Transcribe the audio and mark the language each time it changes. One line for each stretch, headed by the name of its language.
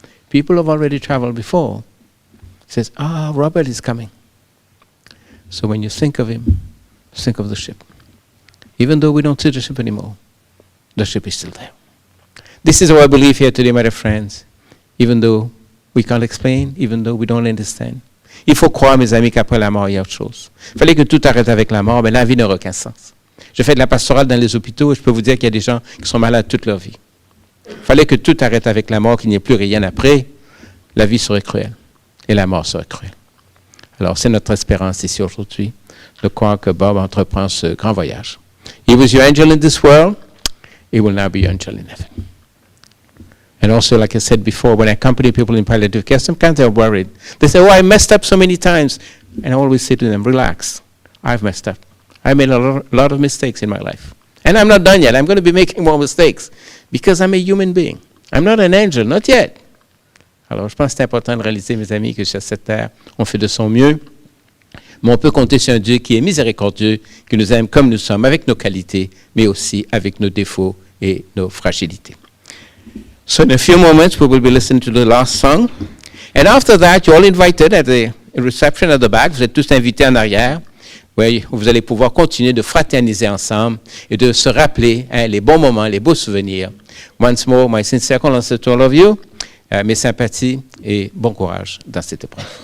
English: People have already traveled before. Says, Robert is coming. So when you think of him, think of the ship. Even though we don't see the ship anymore, the ship is still there. This is our belief here today, my dear friends. Even though we can't explain, even though we don't understand.
French: Il faut croire, mes amis, qu'après la mort, il y a autre chose. Il fallait que tout arrête avec la mort, mais la vie n'aura aucun sens. Je fais de la pastorale dans les hôpitaux et je peux vous dire qu'il y a des gens qui sont malades toute leur vie. Il fallait que tout arrête avec la mort, qu'il n'y ait plus rien après. La vie serait cruelle et la mort serait cruelle. Alors, c'est notre espérance ici aujourd'hui de croire que Bob entreprend ce grand voyage.
English: He was your angel in this world. He will now be your angel in heaven. And also, like I said before, when I accompany people in palliative care, sometimes they're worried. They say, I messed up so many times. And I always say to them, relax. I've messed up. I made a lot of mistakes in my life. And I'm not done yet. I'm going to be making more mistakes because I'm a human being. I'm not an angel, not yet.
French: Alors, je pense que c'est important de réaliser, mes amis, que sur cette terre, on fait de son mieux. Mais on peut compter sur un Dieu qui est miséricordieux, qui nous aime comme nous sommes, avec nos qualités, mais aussi avec nos défauts et nos fragilités.
English: So in a few moments, we will be listening to the last song. And after that, you're all invited at the reception at the back.
French: Vous êtes tous invités en arrière, où vous allez pouvoir continuer de fraterniser ensemble et de se rappeler les bons moments, les beaux souvenirs.
English: Once more, my sincere condolences to all of you.
French: Mes sympathies et bon courage dans cette épreuve.